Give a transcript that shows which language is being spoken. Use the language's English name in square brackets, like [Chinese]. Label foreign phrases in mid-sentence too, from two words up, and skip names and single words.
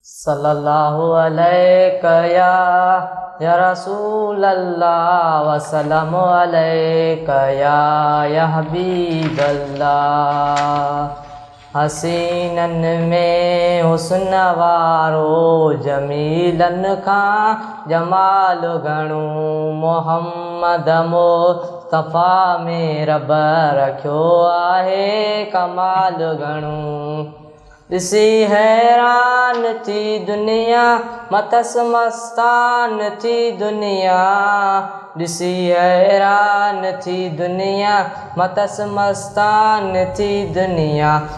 [Arabic] صلی اللہ علیک یا، یا رسول اللہ، وسلم علیک یا، یا حبیب اللہ۔ [Sindhi] حسینن میں حسن وارو، جمیلن کان جمال گھڻو، محمد مصطفیٰ میں رب رکيو آهي ڪمال گهڻو۔ ڏسي حيران ٿي دنيا، متس مستان ٿي دنيا، ڏسي حيران ٿي دنيا، متس مستان ٿي دنيا۔